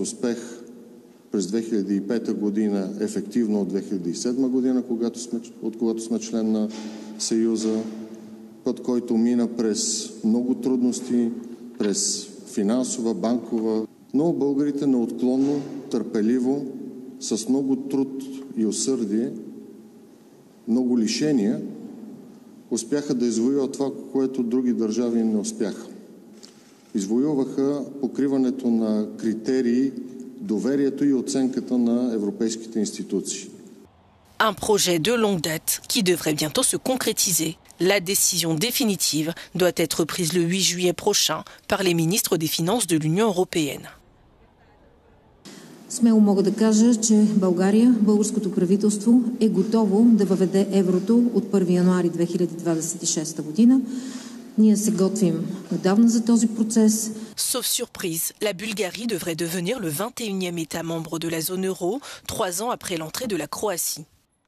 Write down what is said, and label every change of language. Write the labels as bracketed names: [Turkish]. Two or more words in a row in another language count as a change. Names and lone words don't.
[Bulgarian] успех през 2005 година, ефективно от 2007 година, когато сме член на Съюза, път, който мина през много трудности, през финансова, банкова, но българите неотклонно, търпеливо, с много труд и усърдие, много лишения, успяха да извоюват това, което други държави не успяха. Извоюваха покриването на критерии, доверието и оценката на европейските институции. [French] Un projet de longue date qui devrait bientôt se concrétiser. La décision définitive doit être prise le 8 juillet prochain par les ministres des Finances de l'Union européenne. [Bulgarian] Смело мога да кажа, че България, българското правителство е готово да въведе еврото от 1 януари 2026 година. Ние се готвим отдавна за този процес. [French] Sauf surprise, la Bulgarie devrait devenir le 21e État membre de la zone euro, 3 ans après l'entrée de la Croatie.